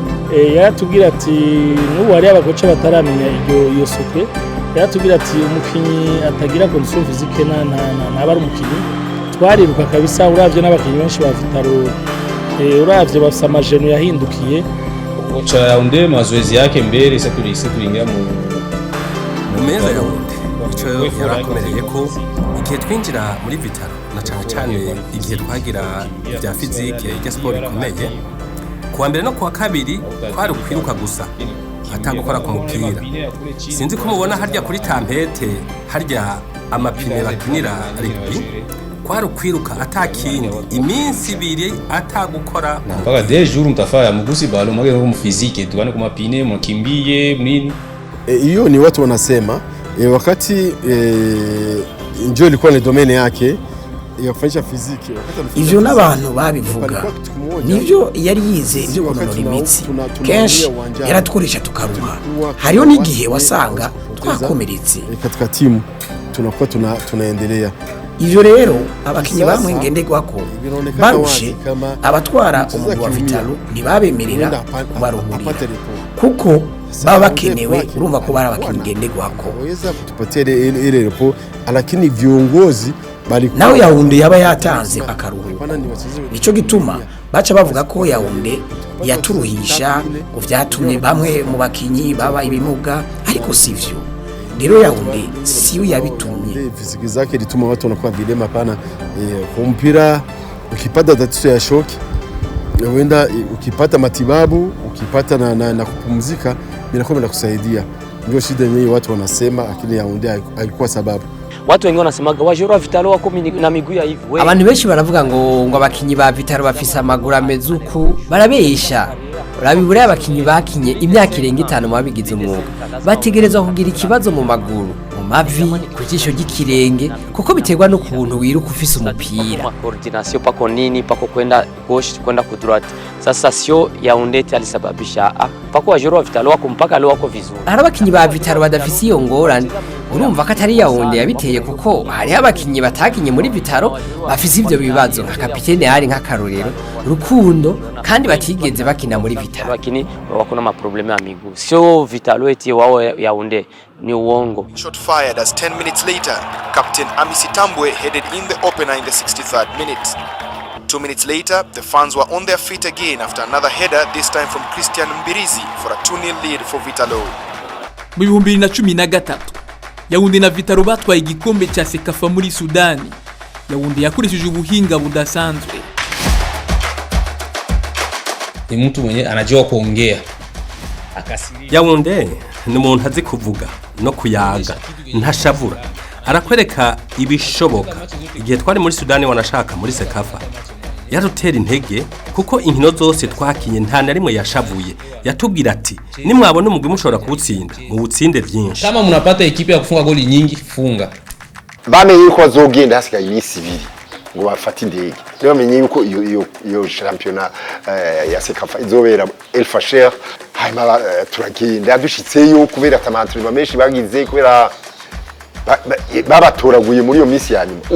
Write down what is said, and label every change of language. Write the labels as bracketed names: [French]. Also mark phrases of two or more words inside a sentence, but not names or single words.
[Rundi] yaratubwira ati n'ubu hari abakoca bataramenya iyo sokwe, yaratubwira ati umukinyi atagira [French] condition physique [Rundi] naba ari umukinyi. Twariruka kabisa, uravye n'abakinyi benshi ba Vitaro, uravye bafise amajeno yahindukiye. [Swahili] Kocha Yaoundé mazoezi yake mbere tuliingia mu [Rundi] meza ya Yaoundé ico yarakomereye ko igihe twinjira muri Vitaro na cyane igihe twagira bya physique ya sport ikomeye kuwa mbere no kuwa kabiri twari kwiruka gusa atagukora ku mupira. Sinzi ko mubona harya kuri tampete harya amapine bakinira rugby kwari kwiruka atakindi iminsi ibiri atagukora [Swahili] mpaka 2 jours mtafaya mgusi balo mwage mu physique tukane ku mapine mkimbie nini. Hiyo ni watu wanasema wakati njoo ilikuwa ni domaine yake ya kufanyisha fiziki. [Rundi] Ivyo n'abantu babivuga nivyo yari yize ivyo kunonora imitsi, kenshi yaratworesha tukaruha. Hariyo n'igihe wasanga twakomeretse [Swahili] katika timu tunakuwa tunaendelea. [Rundi] Ivyo rero abakinyi bamwe ngenderwako barushe abatwara umugwi wa Vitalo ntibabemerera kubaruhurira kuko baba bakenewe, urumva ko bari abakinyi ngenderwako. [Swahili] Waweza kutupatia ile repo, lakini viongozi bali [Rundi] nawe Yaoundé yaba yatanze akaruhuko. Nico gituma baca bavuga ko Yaoundé yaturuhisha uvyatumye bamwe mu bakinyi baba ibimuga, ariko sivyo. Rero Yaoundé siyo yabitumye. [Swahili] Fiziki zake lituma watu wanakuwa vilema pana. Kwa mpira ukipata tatizo ya shoki, wenda ukipata matibabu, ukipata na kupumzika, inakuwa inakusaidia. Ndio shida yenyewe watu wanasema, lakini Yaoundé haikuwa sababu. Watu wengi wanasemaga wajora Vitalo wako na miguu ya hivi. [Rundi] Abantu benshi baravuga ngo abakinyi ba Vitalo bafise amaguru ameze uku, barabesha. Urabibura abakinyi bakinye imyaka irenga 5 babigize umwuga bategerezwa kugira ikibazo mu maguru, mu mavi, ku jisho ry'ikirenge, kuko biterwa no kuntu wiruka ufise umupira. [Swahili] Coordination pako nini pako kwenda gauche kwenda ku droite. Sasa sio Yaoundé alisababisha pako wajora Vitalo wako mpaka leo wako vizuri. [Rundi] Abakinyi ba Vitalo badafise iyo ngorane, urumva ko atari Yaoundé yabiteye kuko hari abakinyi batakinye muri Vitalo bafise ivyo bibazo nka kapitene hari nka Karorero Rukundo kandi batigeze bakina muri Vitalo, [Swahili] lakini wako na maproblema ya miguu. Sio Vitalo eti wao Yaoundé ni uongo. [English] Shot fired as 10 minutes later Captain Amisi Tambwe headed in the opener in the 63rd minute. 2 minutes later, the fans were on their feet again after another header, this time from Christian Mbirizi for a 2-0 lead for Vitalo. [Rundi] Mu 2013 Yaoundé na Vitalo batwaye igikombe cha Sekafa muri Sudani. Yaoundé yakoresheje ubuhinga budasanzwe. [Swahili] Ni mtu mwenye anajua kuongea. [Rundi] Yaoundé ni umuntu azi kuvuga no kuyaga ntashavura, arakwereka ibishoboka. Igihe twari muri Sudani wanashaka muri Sekafa yarutera intege kuko inkino zose twakinye nta na rimwe yashavuye. Yatubwira ati nimwabona umugwi mushobora kuwutsinda mu butsinde byinshi. [Swahili] Kama mnapata ekipe ya kufunga goli nyingi funga. [Rundi] Bamenye yuko bazogenda hasigaye iminsi 2 ngo bafate indege. Rero bamenye yuko iyo championnat ya Sekafa izobera El Fasher. Hanyuma turagenda dushitseyo kubera atamantri menshi bagize kubera babatoraguye muri iyo minsi ya nyuma.